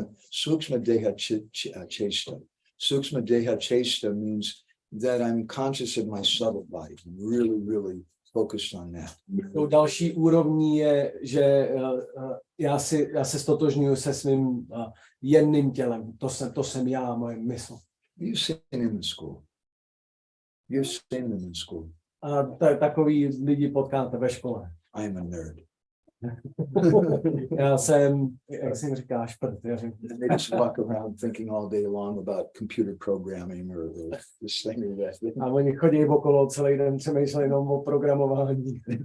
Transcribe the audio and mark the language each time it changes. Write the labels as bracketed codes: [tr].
[sa] Sukshma deha chesta. Sukshma deha chesta [en] means that I'm conscious of my subtle body. I'm really focused on that. [cs] Další úrovní je, že já se stotožňuji se svým jemným tělem. To jsem já, moje mysl. [en] You've seen them in school. You've seen them in school. [cs] A takový lidi potkáte ve škole. [en] I'm a nerd. [cs] Já jsem, jak jsi říká, šprt. [en] They just walk around thinking all day long about computer programming or this thing or that. [cs] A oni chodí okolo celý den, přemýšlejí jenom o programování.